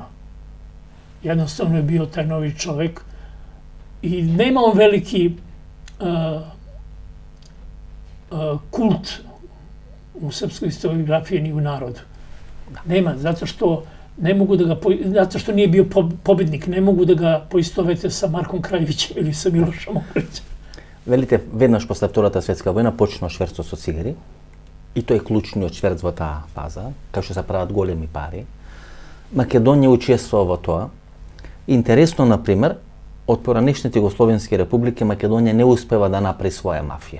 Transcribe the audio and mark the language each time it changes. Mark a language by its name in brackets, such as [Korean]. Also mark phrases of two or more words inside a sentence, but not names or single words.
[Serbian] Jednostavno je bio taj novi čovek i nema on veliki kult u srpskoj historiografiji ni u narodu. Nema, zato što zato što nije bio pobednik, ne mogu da ga poistovete sa Markom Kraljevićem ili sa Milošom Okrećem. [Macedonian] Велите, веднаш после Втората светска војна почна шверцот со цигари и тој е клучниот шверц во таа фаза, кај што се прават големи пари. Македонија учествува во тоа. Интересно, например, од поранешните југословенски републики Македонија не успева да направи своја мафија.